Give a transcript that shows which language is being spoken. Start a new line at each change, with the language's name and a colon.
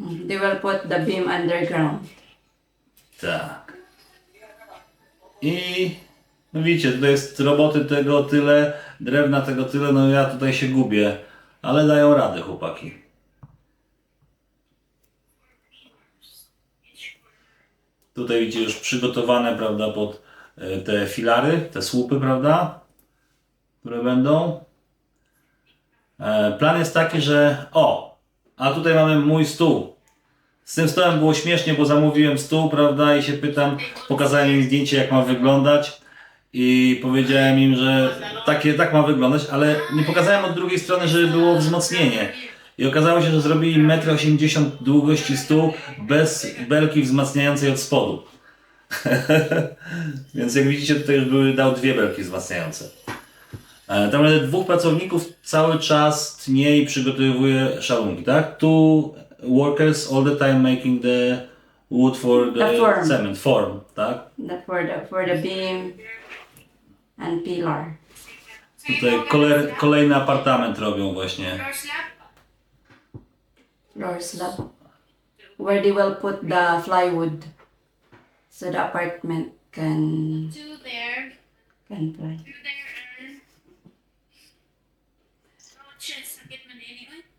English: They will put the beam underground.
Polish: Tak. I no widzicie, tutaj jest roboty tego tyle, drewna tego tyle, no ja tutaj się gubię, ale dają radę chłopaki. Tutaj widzicie już przygotowane, prawda, pod te filary, te słupy, prawda, które będą. Plan jest taki, że a tutaj mamy mój stół. Z tym stołem było śmiesznie, bo zamówiłem stół, prawda, i się pytam, pokazałem im zdjęcie, jak ma wyglądać i powiedziałem im, że tak ma wyglądać, ale nie pokazałem od drugiej strony, żeby było wzmocnienie. I okazało się, że zrobili 1,80 m długości stół bez belki wzmacniającej od spodu. Więc jak widzicie, tutaj już dał 2 belki wzmacniające. Tam mamy 2 pracowników cały czas tnie i przygotowuje szalunki, tak?
English: 2 workers all the time making the wood for the form. cement form,
Polish: tak?
English: That for the beam and pillar.
Polish: Tutaj kolejny apartament robią właśnie.
English: Floor slab? Floor slab. where they will put the plywood, so the apartment can Two there. fly. Two there and... Oh, shit,
Cebuano: sakit man
English: anyway.